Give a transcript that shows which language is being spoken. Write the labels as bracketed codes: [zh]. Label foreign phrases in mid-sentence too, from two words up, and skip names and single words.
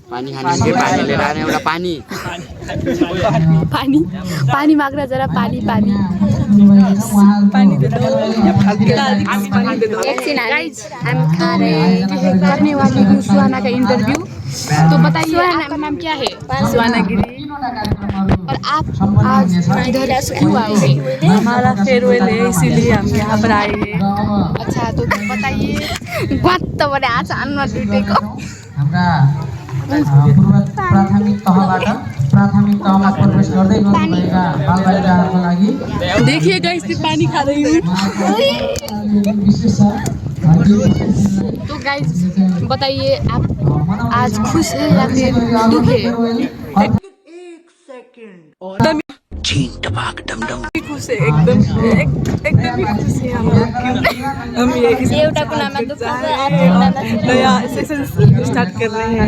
[hi] पानी मांग रहा जरा पानी गाइज हम करने वाली हूँ सुहाना का इंटरव्यू। तो बताइए आपका नाम क्या है। सुहाना गिरी। और आप आज इधर क्यों आए हैं। हमारा फेयरवेल है इसीलिए हम यहाँ पर आए हैं। अच्छा तो बताइए आज [ne] प्राथमिक तहमा प्रवेश गर्दै गर्नुभएका बालबालिकाहरूको लागि [hi] देखिएगा इससे पानी खा रही हूँ। तो गाइस बताइए आप आज खुश है या फिर दुख है। खुश है एकदम ही खुश है हम लोग क्योंकि हम नया सेशन स्टार्ट कर रहे हैं।